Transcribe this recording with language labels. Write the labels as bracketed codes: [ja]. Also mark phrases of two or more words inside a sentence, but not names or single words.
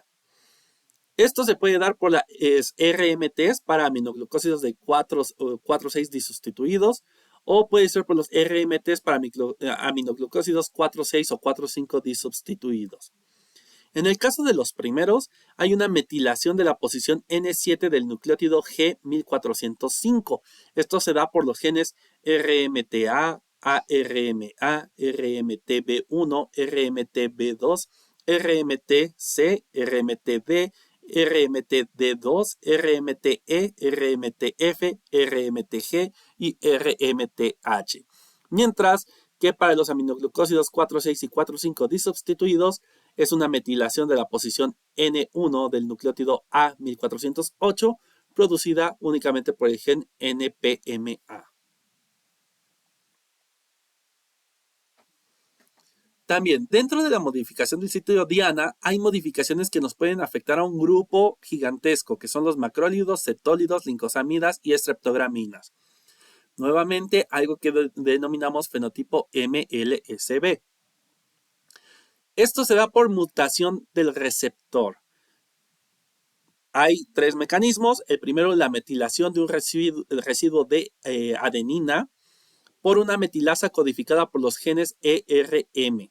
[es] Esto se puede dar por las RMTs para aminoglucósidos de 4,6 disustituidos, o puede ser por los RMTs para aminoglucósidos 4,6 o 4,5 disubstituidos. En el caso de los primeros, hay una metilación de la posición N7 del nucleótido G1405. Esto se da por los genes RMTA, ARMA, RMTB1, RMTB2, RMTC, RMTD, RMTD2, RMTE, RMTF, RMTG y RMTH. Mientras que para los aminoglucósidos 4,6 y 4,5 disubstituidos es una metilación de la posición N1 del nucleótido A1408 producida únicamente por el gen NPMA. También, dentro de la modificación del sitio diana, hay modificaciones que nos pueden afectar a un grupo gigantesco, que son los macrólidos, cetólidos, lincosamidas y estreptograminas. Nuevamente, algo que denominamos fenotipo MLSB. Esto se da por mutación del receptor. Hay tres mecanismos. El primero, la metilación de un residuo de adenina por una metilasa codificada por los genes ERM.